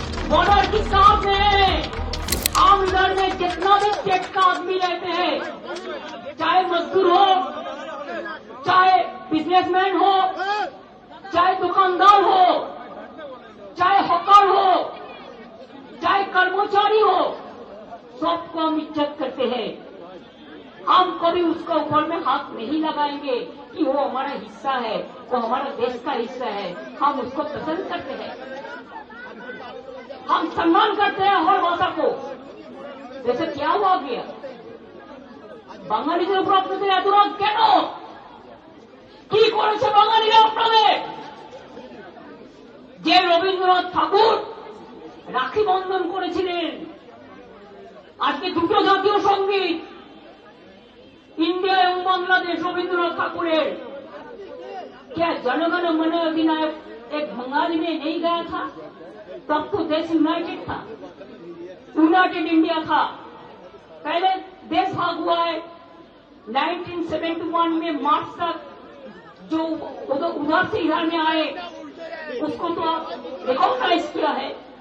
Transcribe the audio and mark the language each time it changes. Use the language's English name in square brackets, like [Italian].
[Hindi] Border किसका हाथ में है? आम घर में जितना भी स्टेट का आदमी रहते हैं, चाहे मजदूर हो, चाहे बिजनेसमैन हो, चाहे दुकानदार हो, चाहे हॉकर हो, चाहे कर्मचारी हो, सबको हम इज्जत करते हैं। हम कभी उसके ऊपर में हाथ नहीं लगाएंगे कि वो हमारा हिस्सा है, वो हमारा देश का हिस्सा है। हम उसको पसंद करते हैं, हम सम्मान करते हैं हर भाषा को। जैसे क्या हुआ गया [Bangla] বাঙালিদের উপর আপনাদের এত রাগ কেন? কি করেছে বাঙালিরা আপনাদের? যে রবীন্দ্রনাথ ঠাকুর রাখি বন্ধন করেছিলেন, আজকে দুটো জাতীয় সঙ্গীত ইন্ডিয়া এবং বাংলাদেশ রবীন্দ্রনাথ ঠাকুরের। [Hindi] क्या जनगण मन अधिनायक एक बंगाली में नहीं गया था? तब तो देश यूनाइटेड था, यूनाइटेड इंडिया था। पहले देश भाग हुआ है 1971 में मार्च तक, जो उधर से इधर में आए उसको तो आप रिकॉग्नाइज किया है।